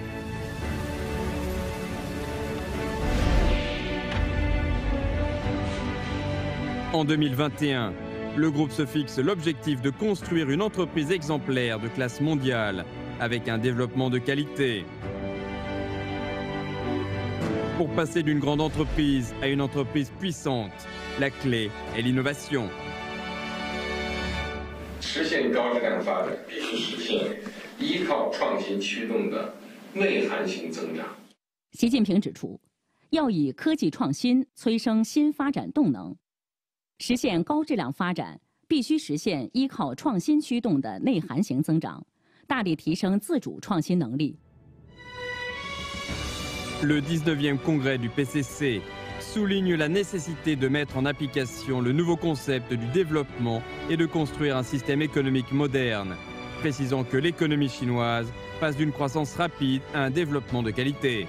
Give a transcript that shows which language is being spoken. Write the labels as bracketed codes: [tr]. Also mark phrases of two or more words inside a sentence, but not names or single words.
[fr] En 2021, le groupe se fixe l'objectif de construire une entreprise exemplaire de classe mondiale avec un développement de qualité. Pour passer d'une grande entreprise à une entreprise puissante, la clé est l'innovation. [zh] 实现高质量发展，必须实现依靠创新驱动的内涵型增长。习近平指出，要以科技创新催生新发展动能。实现高质量发展，必须实现依靠创新驱动的内涵型增长，大力提升自主创新能力。 [fr] Le 19e congrès du PCC souligne la nécessité de mettre en application le nouveau concept du développement et de construire un système économique moderne, précisant que l'économie chinoise passe d'une croissance rapide à un développement de qualité.